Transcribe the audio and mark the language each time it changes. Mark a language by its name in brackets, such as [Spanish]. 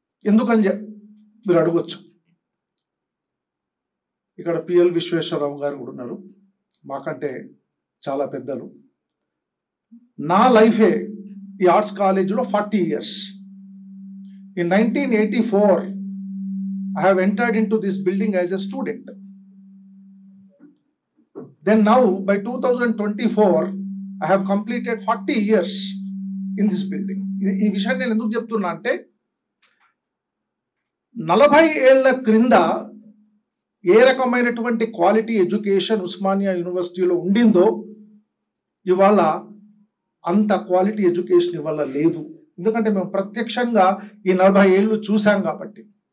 [Telugu] ఎందుకని మీరు అడగొచ్చు. ఇక్కడ పిఎల్ విశ్వేశ్వరరావు గారు కూడా ఉన్నారు, మాకంటే చాలా పెద్దలు. నా లైఫే ఈ ఆర్ట్స్ కాలేజీలో 40 years. [English] In 1984 I have entered into this building as a student. Then now by 2024 I have completed 40 years in this building. [Telugu] ఈ విషయాన్ని నేను ఎందుకు చెప్తున్నా అంటే 40 ఏళ్ల క్రింద ఏ రకమైనటువంటి క్వాలిటీ ఎడ్యుకేషన్ ఉస్మానియా యూనివర్సిటీలో ఉండిందో ఇవాళ అంత క్వాలిటీ ఎడ్యుకేషన్ ఇవాళ లేదు. ఎందుకంటే మేము ప్రత్యక్షంగా ఈ 40 ఏళ్ళు చూసాం కాబట్టి.